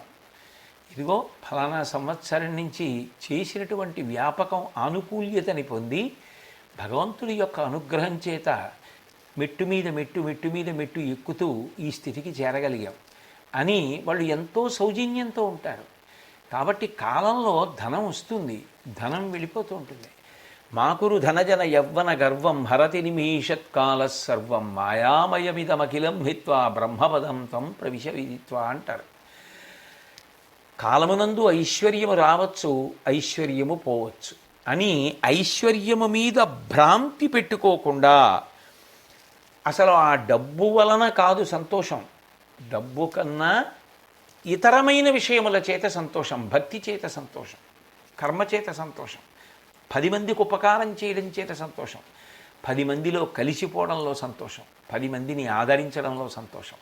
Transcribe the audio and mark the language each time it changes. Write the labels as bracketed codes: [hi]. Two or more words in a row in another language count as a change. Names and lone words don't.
[te] ఇదిగో ఫలానా సంవత్సరం నుంచి చేసినటువంటి వ్యాపకం ఆనుకూల్యతని పొంది భగవంతుడి యొక్క అనుగ్రహం చేత మెట్టు మీద మెట్టు మెట్టు మీద మెట్టు ఎక్కుతూ ఈ స్థితికి చేరగలిగాం అని వాళ్ళు ఎంతో సౌజన్యంతో ఉంటారు. కాబట్టి కాలంలో ధనం వస్తుంది, ధనం వెళ్ళిపోతూ ఉంటుంది. [sa] మాకురు ధనజన యవ్వన గర్వం హరతి నిమీషత్కాల సర్వం మాయామయమిదమఖిలం హిత్వా బ్రహ్మపదం తం ప్రవిశ విదిత్వా అంటారు. [te] కాలమునందు ఐశ్వర్యము రావచ్చు, ఐశ్వర్యము పోవచ్చు అని ఐశ్వర్యము మీద భ్రాంతి పెట్టుకోకుండా, అసలు ఆ డబ్బు వలన కాదు సంతోషం, డబ్బు కన్నా ఇతరమైన విషయముల చేత సంతోషం, భక్తి చేత సంతోషం, కర్మ చేత సంతోషం, 10 మందికి ఉపకారం చేయడం చేత సంతోషం, 10 మందిలో కలిసిపోవడంలో సంతోషం, 10 మందిని ఆదరించడంలో సంతోషం.